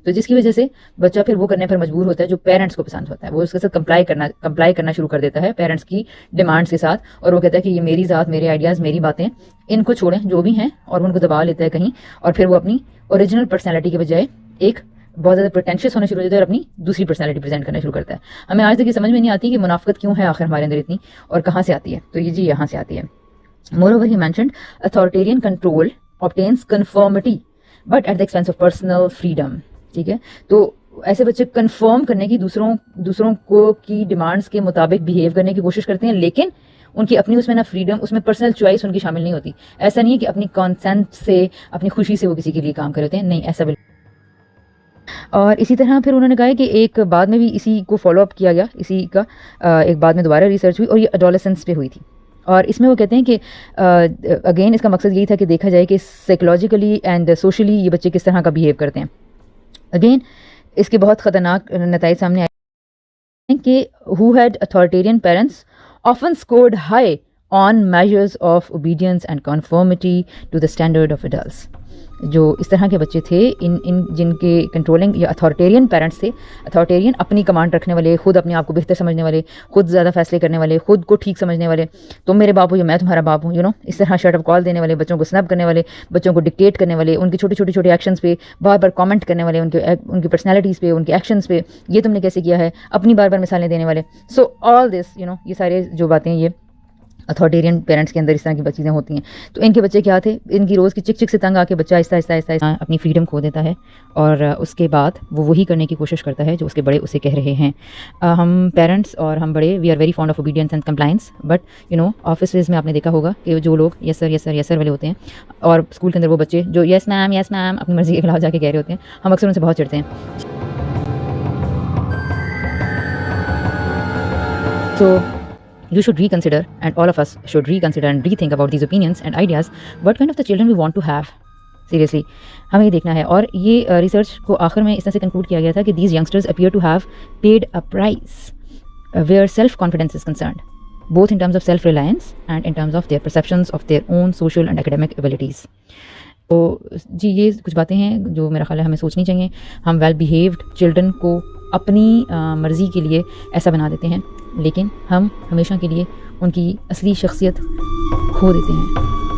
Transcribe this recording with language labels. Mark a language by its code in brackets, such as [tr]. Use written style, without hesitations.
[ur] تو جس کی وجہ سے بچہ پھر وہ کرنے پر مجبور ہوتا ہے جو پیرنٹس کو پسند ہوتا ہے، وہ اس کے ساتھ کمپلائی کرنا شروع کر دیتا ہے پیرنٹس کی ڈیمانڈس کے ساتھ، اور وہ کہتا ہے کہ یہ میری ذات، میرے آئیڈیاز، میری باتیں، ان کو چھوڑیں جو بھی ہیں، اور ان کو دبا لیتا ہے کہیں، اور پھر وہ اپنی اوریجنل پرسنالٹی کے بجائے ایک بہت زیادہ پریٹینشیس ہونا شروع ہو جاتا ہے اور اپنی دوسری پرسنالٹی پریزنٹ کرنا شروع کرتا ہے. ہمیں آج تک یہ سمجھ میں نہیں آتی کہ منافقت کیوں ہے آخر ہمارے اندر اتنی اور کہاں سے آتی ہے. تو یہ جی یہاں سے آتی ہے. [en] Moreover, he mentioned authoritarian control obtains conformity but at the expense of personal freedom. [ur] ٹھیک ہے, تو ایسے بچے کنفرم کرنے کی دوسروں کو کی ڈیمانڈس کے مطابق بیہیو کرنے کی کوشش کرتے ہیں, لیکن ان کی اپنی اس میں نہ فریڈم, اس میں پرسنل چوائس ان کی شامل نہیں ہوتی. ایسا نہیں ہے کہ اپنی کانسینٹ سے, اپنی خوشی سے وہ کسی کے لیے کام کرتے ہیں, نہیں, ایسا بالکل. اور اسی طرح پھر انہوں نے کہا کہ ایک بعد میں بھی اسی کو فالو اپ کیا گیا, اسی کا ایک بعد میں دوبارہ ریسرچ ہوئی اور یہ اڈولسنس پہ ہوئی تھی. اور اس میں وہ کہتے ہیں کہ اگین اس کا مقصد یہی تھا کہ دیکھا جائے کہ سائیکولوجیکلی اینڈ سوشلی یہ بچے کس طرح کا بیہیو کرتے ہیں. اگین اس کے بہت خطرناک نتائج سامنے آئے کہ [en] who had authoritarian parents often scored high on measures of obedience and conformity to the standard of adults. [ur] جو اس طرح کے بچے تھے ان جن کے کنٹرولنگ یا اتھارٹیرین پیرنٹس تھے, اتھارٹیرین اپنی کمانڈ رکھنے والے, خود اپنے آپ کو بہتر سمجھنے والے, خود زیادہ فیصلے کرنے والے, خود کو ٹھیک سمجھنے والے, تم میرے باپ ہو یا میں تمہارا باپ ہوں, اس طرح شٹ اپ کال دینے والے, بچوں کو سنپ کرنے والے, بچوں کو ڈکٹیٹ کرنے والے, ان کے چھوٹے ایکشنز پہ بار بار کامنٹ کرنے والے, ان کی پرسنالٹیز پہ, ان کے ایکشنز پہ, یہ تم نے کیسے کیا ہے, اپنی بار بار مثالیں دینے والے. سو آل دس یہ سارے جو باتیں یہ اتھارٹیرین پیرنٹس کے اندر اس طرح کی چیزیں ہوتی ہیں. تو ان کے بچے کیا تھے, ان کی روز کی چک چک سے تنگ آ کے بچہ آہستہ آہستہ اپنی فریڈم کھو دیتا ہے اور اس کے بعد وہ وہی کرنے کی کوشش کرتا ہے جو اس کے بڑے اسے کہہ رہے ہیں. ہم پیرنٹس اور ہم بڑے [en] we are very fond of obedience and compliance, [ur] but offices میں آپ نے دیکھا ہوگا کہ جو لوگ یس سر یس سر یس سر والے ہوتے ہیں, اور اسکول کے اندر وہ بچے جو یس میم اپنی مرضی کے خلاف جا کے کہہ رہے ہوتے ہیں, ہم اکثر ان سے بہت چڑھتے ہیں. [en] So you should reconsider, and all of us should reconsider and rethink about these opinions and ideas, what kind of the children we want to have. [ur] Seriously, ہمیں یہ دیکھنا ہے. اور یہ ریسرچ کو آخر میں اس طرح سے کنکلوڈ کیا گیا تھا کہ [en] these youngsters appear to have paid a price where self-confidence is concerned, both in terms of self-reliance and in terms of their perceptions of their own social and academic abilities. [ur] تو جی یہ کچھ باتیں ہیں جو میرا خیال ہے ہمیں سوچنی چاہیے. ہم ویل بیہیوڈ چلڈرن کو اپنی مرضی کے لیے ایسا بنا دیتے ہیں, لیکن ہم ہمیشہ کے لیے ان کی اصلی شخصیت کھو دیتے ہیں.